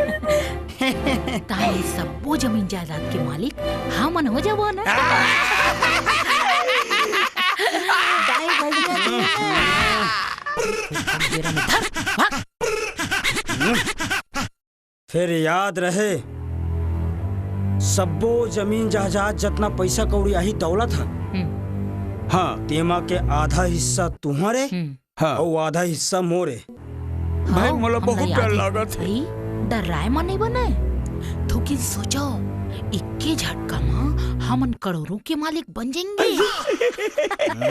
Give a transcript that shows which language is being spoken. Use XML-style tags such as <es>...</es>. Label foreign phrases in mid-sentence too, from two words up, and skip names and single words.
<hne>ताली सबो जमीन जायदाद के मालिक हमन हो जाबो ना। दाई भजिया देना। फिर याद रहे सबो जमीन जायदाद जितना पैसा कौड़ी आई दौलत है हाँ तेमा के आधा हिस्सा तुम्हारे हाँ और आधा हिस्सा मोरे। भाई मोला बहुत डर लागत है। डर राय मा नहीं बने तो कि सोचो इक्के झटका में हमन करोड़ों के मालिक बन जाएंगे।</hne>